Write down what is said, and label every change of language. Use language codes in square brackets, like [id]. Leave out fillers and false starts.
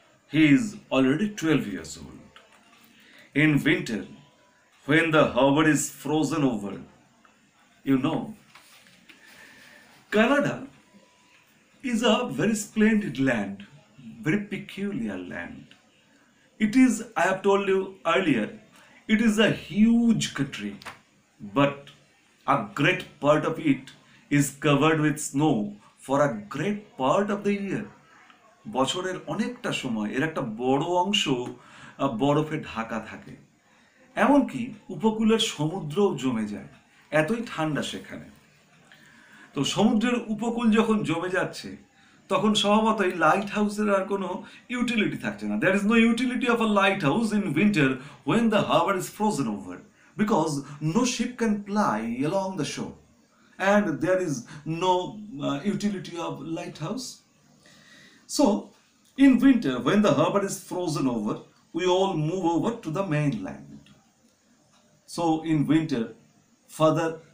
[en] He is already 12 years old. In winter, when the harbor is frozen over, you know, Canada is a very splendid land, very peculiar land. It is, I have told you earlier, it is a huge country, but a great part of it is covered with snow for a great part of the year. [bn] বছরের অনেকটা সময় এর একটা বড় অংশ বরফে ঢাকা থাকে, এমনকি উপকূলের সমুদ্রও জমে যায়, এতই ঠান্ডা সেখানে। তো সমুদ্রের উপকূল যখন জমে যাচ্ছে তখন স্বভাবতই লাইট হাউসের আর কোনো ইউটিলিটি থাকছে না। [en] There is no utility of a lighthouse in winter when the harbor is frozen over, because no ship can ply along the shore, and there is no utility of lighthouse. So in winter, when the harbor is frozen over, we all move over to the mainland. So in winter, father